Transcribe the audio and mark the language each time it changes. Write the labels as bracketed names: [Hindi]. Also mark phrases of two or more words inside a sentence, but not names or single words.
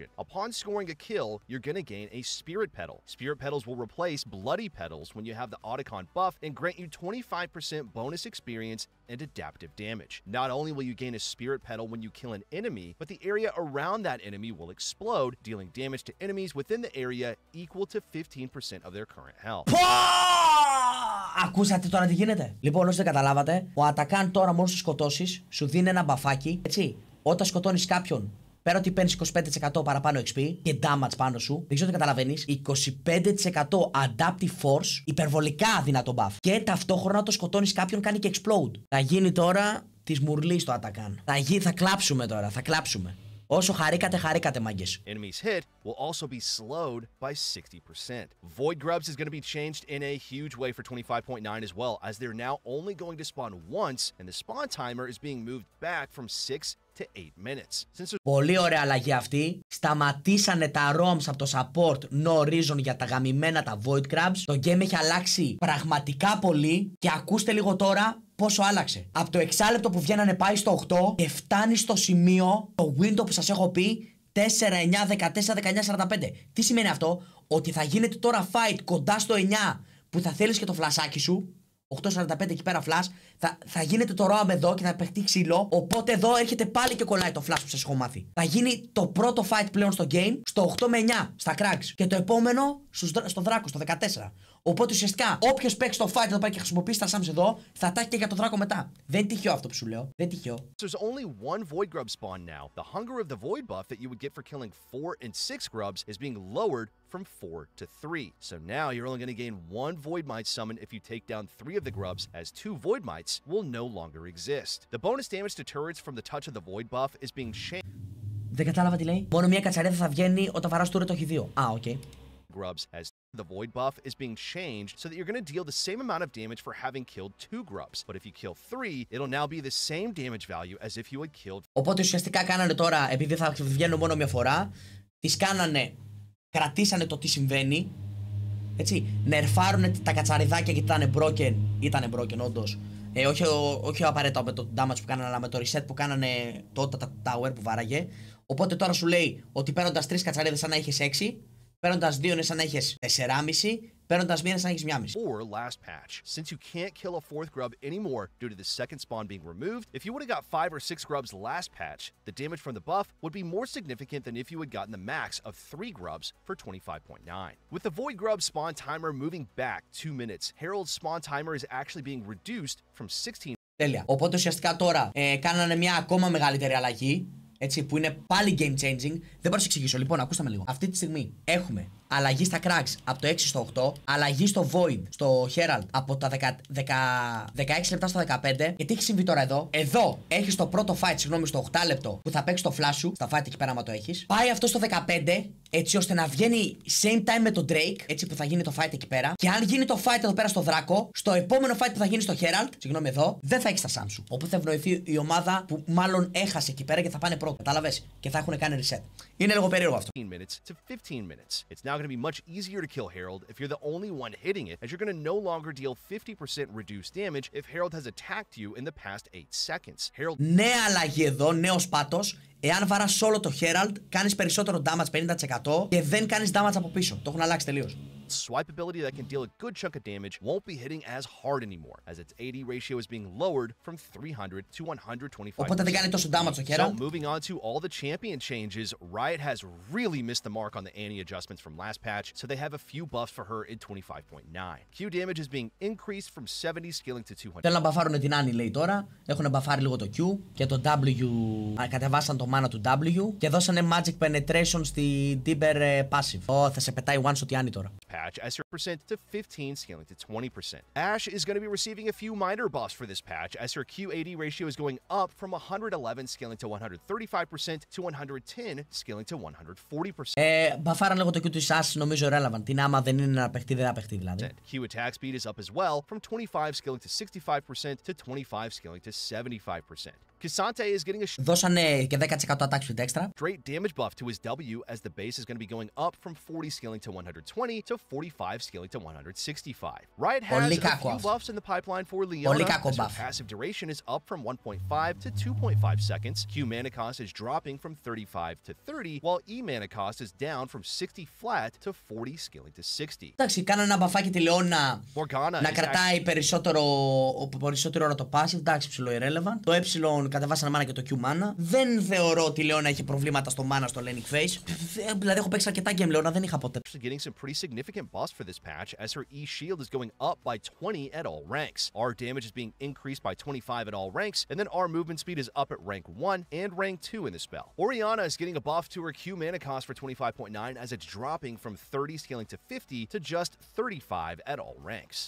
[English] Upon scoring a kill, you're going to gain a Spirit Petal. Spirit Petals will replace Bloody Petals when you have the Otacon buff and grant you 25% bonus experience and adaptive damage. Not only will you gain a Spirit Petal when you kill an enemy, but the area around that enemy will explode, dealing damage to enemies within the area equal to 15% of their current health. [Greek] Ακούσατε τώρα τι γίνεται? Λοιπόν, όσοι δεν καταλάβατε, ο Otacon τώρα μόλις του σκοτώσεις, σου δίνει ένα μπαφάκι, έτσι. Όταν σκοτώνεις κάποιον, πέρα ότι παίρνεις 25% παραπάνω XP και damage πάνω σου, δεν ξέρω τι καταλαβαίνεις, 25% [English] adaptive force, [Greek] υπερβολικά δυνατό buff. Και ταυτόχρονα το σκοτώνεις κάποιον, κάνει και explode. Θα γίνει τώρα της μουρλής το Otacon. Θα κλάψουμε τώρα, θα κλάψουμε. Όσο χαρήκατε μάγκες. [English] Enemies hit will also be slowed by 60%. Void Grubs is going to be changed in a huge way for 25.9 as well, as they're now only going to spawn once, and the spawn timer is being moved back from 6 to 8 minutes. [Greek] Πολύ ωραία αλλαγή αυτή. Σταματήσανε τα ROMs από το [English] support no reason [Greek] για τα γαμημένα τα Void Grubs. Το game έχει αλλάξει πραγματικά πολύ και ακούστε λίγο τώρα πόσο άλλαξε. Από το 6 λεπτό που βγαίνανε πάει στο 8 και φτάνει στο σημείο το window που σας έχω πει 4, 9, 14, 19, 45. Τι σημαίνει αυτό? Ότι θα γίνεται τώρα fight κοντά στο 9 που θα θέλεις και το φλασάκι σου. 8.45 εκεί πέρα flash. Θα γίνεται το ROM εδώ και θα παιχτεί ξύλο. Οπότε εδώ έρχεται πάλι και κολλάει το flash που σας έχω μάθει. Θα γίνει το πρώτο fight πλέον στο game στο 8 με 9 στα cracks. Και το επόμενο στο δράκο, στο 14. Οπότε ουσιαστικά όποιος παίξει το fight εδώ πέρα και χρησιμοποιήσει τα Sams εδώ, θα τα έχει και για το δράκο μετά. Δεν είναι τυχαίο αυτό που σου λέω. Δεν είναι τυχαίο. [English] There's only one void grub spawn now. The hunger of the void buff that you would get for killing 4 and 6 grubs is being lowered from 4 to 3. So now you're only going to gain 1 void mite summon if you take down 3 of the grubs, as 2 void mites will no longer exist. The bonus damage to turrets from the touch of the void buff is being changed. [Greek] Δεν κατάλαβα τι λέει. Μόνο μία κατσαρίδα θα βγαίνει όταν βαράς turret, όχι δύο. Α, οκ. [English] Grubs, as the void buff is being changed so that you're going to deal the same amount of damage for having killed 2 grubs. But if you kill 3, it'll now be the same damage value as if you had killed. [Greek] Οπότε ουσιαστικά κάνανε τώρα, επειδή θα βγαίνουν μόνο μια φορά, τις κάνανε, κρατήσανε το τι συμβαίνει. Έτσι, νερφάρουνε τα κατσαριδάκια γιατί ήταν broken όντως. Όχι απαραίτητα με το damage που κάνανε, αλλά με το reset που κάνανε τότε τα tower που βάραγε. Οπότε τώρα σου λέει ότι παίρνοντας 3 κατσαρίδες σαν να είχες 6, παίρνοντας 2 είναι σαν να είχες 4,5, παίρνοντας 1 είναι σαν να έχεις 1,5. [English] Or last patch, since you can't kill a 4th grub anymore due to the second spawn being removed, if you would have got 5 or 6 grubs last patch, the damage from the buff would be more significant than if you had gotten the max of 3 grubs for 25.9. With the void grub spawn timer moving back 2 minutes, Herald's spawn timer is actually being reduced from 16. [Greek] Τέλεια. Οπότε ουσιαστικά τώρα κάνανε μια ακόμα μεγαλύτερη αλλαγή. Έτσι, που είναι πάλι [English] game changing. [Greek] Δεν μπορώ να σου εξηγήσω. Λοιπόν, ακούστε με λίγο. Αυτή τη στιγμή έχουμε αλλαγή στα cracks από το 6 στο 8, αλλαγή στο void, στο herald από τα 16 λεπτά στο 15. Γιατί έχει συμβεί τώρα εδώ. Εδώ έχει το πρώτο fight, συγγνώμη, στο 8 λεπτό που θα παίξει το flash σου. Στα fight εκεί πέρα, άμα το έχει. Πάει αυτό στο 15, έτσι ώστε να βγαίνει [English] same time [Greek] με τον Drake, έτσι που θα γίνει το fight εκεί πέρα. Και αν γίνει το fight εδώ πέρα στο δράκο, στο επόμενο fight που θα γίνει στο herald, συγγνώμη εδώ, δεν θα έχει τα Sam σου. Οπότε θα ευνοηθεί η ομάδα που μάλλον έχασε εκεί πέρα και θα πάνε πρώτο. Κατάλαβες? Και θα έχουν κάνει reset. Είναι λίγο περίεργο αυτό. [English] 15 minutes to 15 minutes. It's now going to be much easier to kill Herald if you're the only one hitting it, as you're going to no longer deal 50% reduced damage if Herald has attacked you in the past 8 seconds. Herald... [Greek] Νέα αλλαγή εδώ, νέος πάτος. Εάν βαράς όλο το Herald, κάνεις περισσότερο damage 50% και δεν κάνεις damage από πίσω. Το έχουν αλλάξει τελείως. [English] Swipe ability that can deal a good chunk of damage won't be hitting as hard anymore, as its AD ratio is being lowered from 300 to 125%. [Greek] Οπότε δεν κάνει τόσο damage το Herald. [English] So moving on to all the champion changes, Riot has really missed the mark on the Annie adjustments from last patch, so they have a few buffs for her in 25.9. Q damage is being increased from 70 scaling to 200. [Greek] Θέλουν να μπαφάρουν την Annie, λέει τώρα. Έχουν μπαφάρει λίγο το Q και το W. Κατεβάσαν το mana του W και δώσανε [English] magic penetration [Greek] στη Timber passive. Θα σε πετάει [English] one shot [Greek] η Annie τώρα. [English] Patch as your percent to 15 scaling to 20%. Ash is going to be receiving a few minor buffs for this patch, as her QAD ratio is going up from 111 scaling to 135% to 110 scaling to 140%. [Greek] Μπαφάραν λίγο το Q του Ash, νομίζω relevant. Τι άμα δεν είναι να παιχτεί, δεν θα παιχτεί δηλαδή. [English] Q attack speed is up as well from 25 scaling to 65% to 25 scaling to 75%. Cassante is getting a [Greek] δώσανε και 10% [English] attack speed extra. Straight damage buff to his W, as the base is going to be going up from 40 scaling to 120 to 45 scaling to 165. Riot has a few buffs in the pipeline for Leona, as her passive duration is up from 1.5 to 2.5 seconds. Q mana cost is dropping from 35 to 30, while E mana cost is down from 60 flat to 40 scaling to 60. [Greek] Εντάξει, κάνανε ένα μπαφάκι τη Leona να κρατάει περισσότερο ώρα το passive. Εντάξει, ψηλό irrelevant. Το ε κατεβάσανε mana και το Q mana. Δεν θεωρώ ότι η Leona έχει προβλήματα στο mana στο [English] laning phase. [Greek] Δηλαδή έχω παίξει αρκετά game Leona, δεν είχα ποτέ. [English] Getting some pretty significant buffs for this patch, as her E shield is going up by 20 at all ranks. Our damage is being increased by 25 at all ranks, and then our movement speed is up at rank 1 and rank 2 in the spell. Orianna is getting a buff to her Q mana cost for 25.9, as it's dropping from 30 scaling to 50 to just 35 at all ranks.